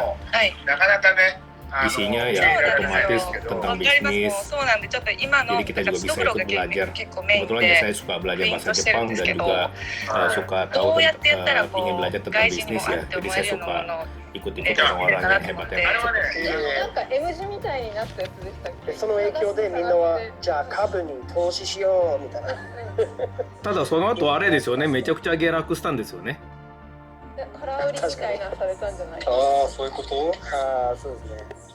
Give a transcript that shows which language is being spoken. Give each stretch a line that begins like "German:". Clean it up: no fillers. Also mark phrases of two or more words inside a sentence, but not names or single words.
Indonesian: Isinya ya otomatis tentang bisnis, jadi kita juga bisa ikut belajar. Kebetulan ya saya suka belajar bahasa Jepang dan juga suka tahu ingin belajar tentang bisnis ya, jadi saya suka ikut-ikut orang-orang yang hebat-hebat seperti itu.
Japanese: その影響でみんなはじゃあ株に投資しようみたいな。ただその後あれですよね、めちゃくちゃ下落したんですよね。空売りみたいなされたんじゃない？ああ、そういうこと？ああ、そうですね。